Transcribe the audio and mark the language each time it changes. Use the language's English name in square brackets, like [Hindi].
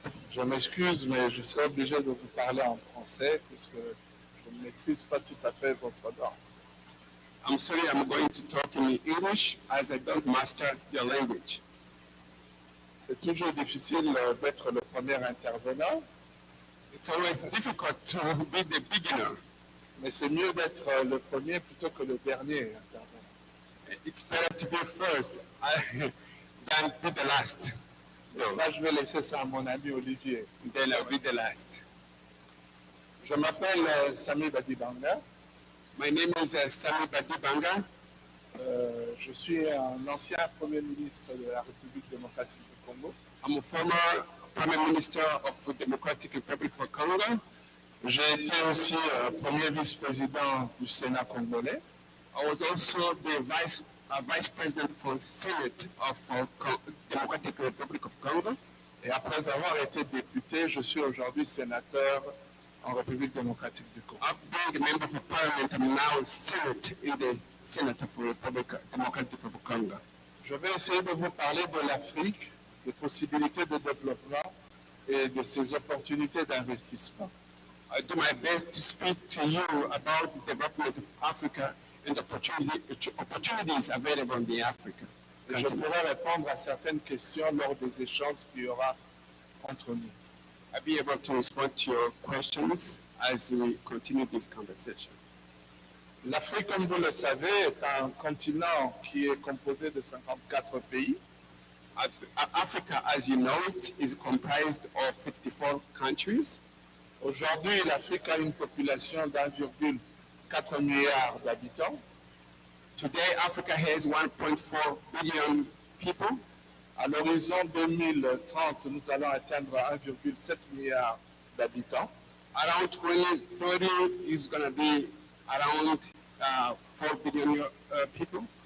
[French] Je m'excuse, mais je serai obligé de vous parler en français puisque je ne maîtrise pas tout à fait votre langue. [English] I'm sorry, I'm going to talk in English as I don't master your language. [French] C'est toujours difficile d'être le premier intervenant, [English] It's always difficult to be the beginner. [French] mais c'est mieux d'être le premier plutôt que le dernier intervenant. [English] It's better to be first than be the last. [French] Et ça, je vais laisser ça à mon ami Olivier. [English] Then I'll be the last. [French] Je m'appelle Sami Badibanga. [English] My name is Sami Badibanga. [French] Je suis un ancien Premier ministre de la République démocratique du Congo. [English] I'm a former Prime Minister of the Democratic Republic of Congo. [French] J'ai été aussi premier vice-président du Sénat congolais. [English] I was also the Vice President for Senate of Democratic Republic of Congo. [French] Et après avoir été député, je suis aujourd'hui sénateur en République démocratique du Congo. [English] After being a member of Parliament, I'm now Senate in the Senate of Republic Democratic of Congo. [French] Je vais essayer de vous parler de l'Afrique, des possibilités de développement et de ses opportunités d'investissement. [English] I do my best to speak to you about the development of Africa and the opportunities available in the Africa. [French] Et je pourrai répondre à certaines questions lors des échanges qu'il y aura entre nous. [English] I'll be able to respond to your questions as we continue this conversation. [French] L'Afrique, comme vous le savez, est un continent qui est composé de 54 pays. [English] Africa, as you know it, is comprised of 54 countries. [French] Aujourd'hui, l'Afrique a une population d'1,4 milliard d'habitants. [English] Today, Africa has 1.4 billion people. [French] À l'horizon 2030, nous allons atteindre 1,7 milliard d'habitants. [English] Around 2030 is going to be around 4 billion people.